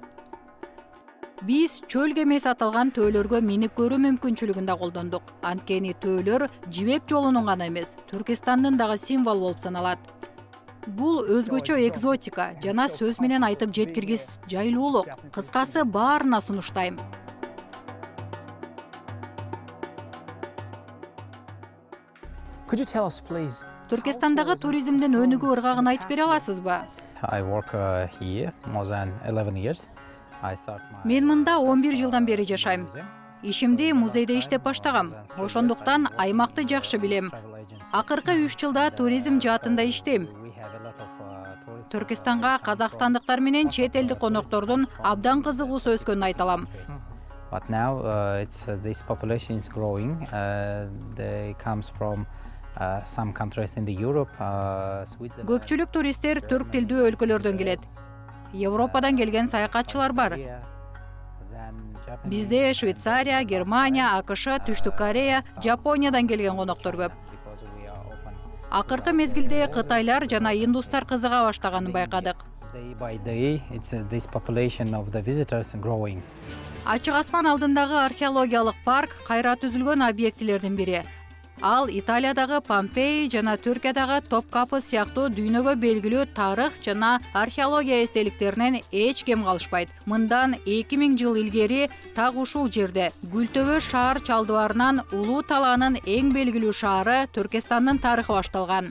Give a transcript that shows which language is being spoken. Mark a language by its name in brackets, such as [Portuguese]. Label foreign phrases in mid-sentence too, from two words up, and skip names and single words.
[Kyrgyz] Биз чөл кемеси аталган төөлөргө минип көрүү мүмкүнчүлүгүн да колдондук. Анткени төөлөр жибек жолунун гана эмес, Түркистандын дагы символ болуп саналат. Бул өзгөчө экзотика жана сөз менен айтып жеткиргис жайлуулук. Кыскасы баарына сунуштайм. [English] Could you tell us, please? [Kyrgyz] Түркистандагы туризмдин өнүгүү ыргагын айтып бере аласызбы? [English] I work here more than 11 years. [Kyrgyz] Мен мында 11 жылдан бери жашайм. Ишимди музейде иштеп баштагам. Ошондуктан аймакты жакшы билем. Акыркы 3 жылда туризм жаатында иштейм. Түркистанга казакстандыктар менен чет элдик коноктордун абдан кызыгуусу өскөнүн айта алам. [English] But now this population is growing. They comes from some countries in the Europe, Switzerland. [Kyrgyz] Көпчүлүк туристтер түрк тилдүү өлкөлөрдөн келет. Европадан келген саякатчылар бар. Бизде Швейцария, Германия, АКШ, Түштүк Корея, Жапониядан келген коноктор көп. Акыркы мезгилде кытайлар жана индустар кызыга баштаганын байкадык. [English] Day by day, this population of the visitors growing. [Kyrgyz] Ачык асман алдындагы археологиялык парк кайра түзүлгөн объектилердин бири. Ал Италиядагы Помпей жана Түркиядагы Топкапы сыяктуу дүйнөгө белгилүү тарых жана археология эстеликтеринен эч кем калышпайт. Мындан 2000 жыл илгери так ушул жерде Гүлтөбө шаар чалдыбарынан Улуу Талаанын эң белгилүү шаары Түркистандын тарыхы башталган.